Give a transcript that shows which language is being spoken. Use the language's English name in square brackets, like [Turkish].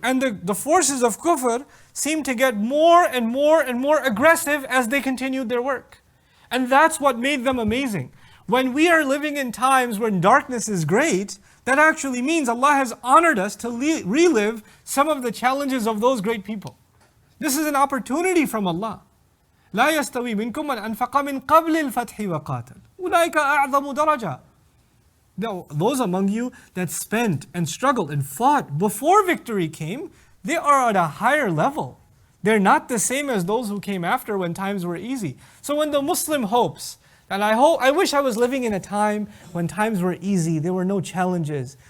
[English] And the forces of kufr seemed to get more and more and more aggressive as they continued their work. And that's what made them amazing. When we are living in times when darkness is great, that actually means Allah has honored us to relive some of the challenges of those great people. This is an opportunity from Allah. [Arabic] لا يستوي منكم من أنفق من قبل الفتح وقاتل أولئك أعظم درجة. [English] Those among you that spent and struggled and fought before victory came, they are at a higher level. They're not the same as those who came after when times were easy. So when the Muslim hopes, and I wish I was living in a time when times were easy, there were no challenges.